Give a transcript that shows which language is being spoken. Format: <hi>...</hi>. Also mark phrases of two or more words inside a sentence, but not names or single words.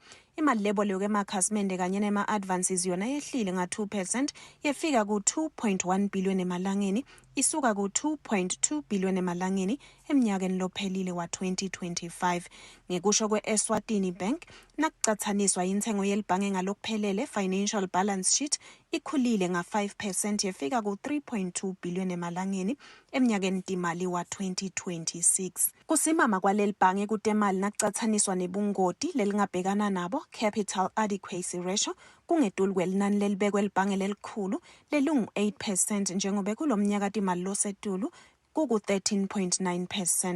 <ss>Imali lebolekwe emakhasimende kanye nema-advances yona yehlile nga-2% yefika ku-2.1 billion emalangeni, isuka ku-2.2 billion emalangeni emnyakeni lophelile wa-2025. Ngekusho kwe-Eswatini Bank, nakucathaniswa intengo yelibhange ngalokuphelele</ss> <en>financial balance sheet</en> <ss>ikhulile nga-5% yefika ku-3.2 billion emalangeni emnyakeni timali wa-2026. Kusimama kwaleli bhange kutemali nakucathaniswa nebungoti lelingabhekana nabo,</ss> <en>capital adequacy ratio,</en> <ss>kungetulu kwelinani lelibekwe libhange lelikhulu lelungu-8% njengoba kulo mnyaka timali losetulu kuku-13.9%.</ss>